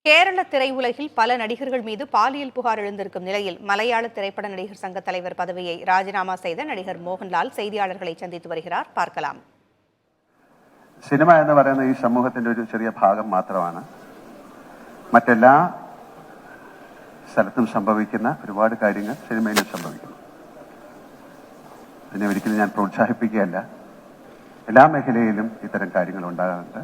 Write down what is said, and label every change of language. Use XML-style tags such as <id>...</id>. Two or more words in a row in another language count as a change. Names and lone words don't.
<ta>கேரள திரையுலகில் பல நடிகர்கள் மீது பாலியல் புகார் எழுந்திருக்கும் நிலையில் மலையாள திரைப்பட நடிகர் சங்க தலைவர் பதவியை ராஜினாமா செய்த நடிகர் മോഹൻലാൽ செய்தியாளர்களை சந்தித்து வருகிறார். பார்க்கலாம்.</ta> <ml>സിനിമ എന്ന് പറയുന്ന ഈ സമൂഹത്തിന്റെ ഒരു ചെറിയ ഭാഗം മാത്രമാണ്. മറ്റെല്ലാ സ്ഥലത്തും സംഭവിക്കുന്ന ഒരുപാട് കാര്യങ്ങൾ സിനിമയിലും സംഭവിക്കുന്നു. അതിനെ ഒരിക്കലും ഞാൻ പ്രോത്സാഹിപ്പിക്കുകയല്ല. എല്ലാ മേഖലയിലും ഇത്തരം കാര്യങ്ങൾ ഉണ്ടാകാറുണ്ട്.</ml>